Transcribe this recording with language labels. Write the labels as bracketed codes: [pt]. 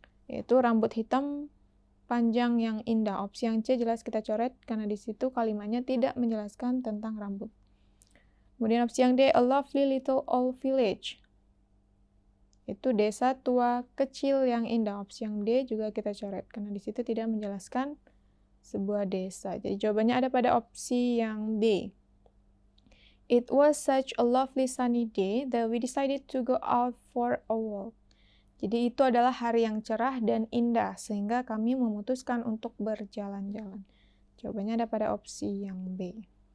[id] Yaitu rambut hitam panjang yang indah. Opsi yang C jelas kita coret karena di situ kalimatnya tidak menjelaskan tentang rambut. Kemudian opsi yang D, [en] a lovely little old village. [id] Itu desa tua kecil yang indah. Opsi yang D juga kita coret karena di situ tidak menjelaskan sebuah desa. Jadi jawabannya ada pada opsi yang B. [en] It was such a lovely sunny day that we decided to go out for a walk. [id] Jadi itu adalah hari yang cerah dan indah, sehingga kami memutuskan untuk berjalan-jalan. Jawabannya ada pada opsi yang B.